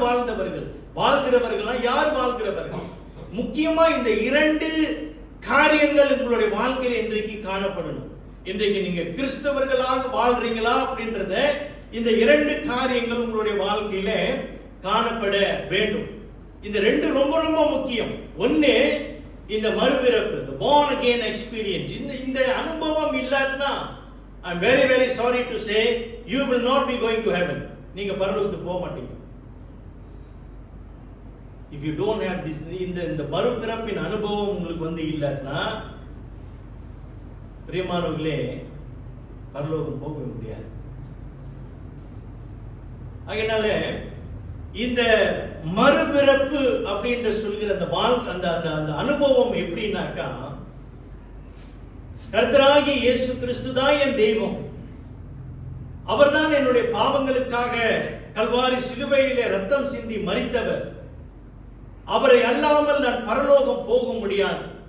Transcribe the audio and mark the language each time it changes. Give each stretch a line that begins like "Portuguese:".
Tamil: வாழ்ந்தவர்கள் வாழ்கிறவர்கள் யார்? வாழ்கிறவர்கள். முக்கியமா இந்த 2 காரியங்கள் உங்களுடைய வாழ்க்கையில் இன்றைக்கு காணப்படணும். இன்றைக்கு நீங்க கிறிஸ்தவர்களாக வாழ்றீங்களா அப்படின்றத இந்த 2 காரியங்கள் உங்களுடைய வாழ்க்கையில காணப்பட வேண்டும். இந்த 2 ரொம்ப ரொம்ப முக்கியம். ஒன்னு, இந்த மறுபிறப்பு,
English: the born again experience.
Tamil: இந்த அனுபவம் இல்லாட்டினா
English: I am very very sorry to say you will not be going to heaven.
Tamil: நீங்க பரலோகத்துக்கு போக மாட்டீங்க.
English: If you don't have this,
Tamil: இந்த மறுபிறப்பின் அனுபவம் உங்களுக்கு இல்லாட்டினா பிரியமானவர்களே பரலோகம் போக முடியாது. அதனால இந்த மறுபிறப்பு அப்படின்ற சொல்கிற அந்த அனுபவம் எப்படின்னாக்கா, கர்த்தராகிய இயேசு கிறிஸ்து தான் என் தெய்வம், அவர்தான் என்னுடைய பாவங்களுக்காக கல்வாரி சிலுவையிலே ரத்தம் சிந்தி மரித்தவர், அவரை அல்லாமல் நான் பரலோகம் போக முடியாது.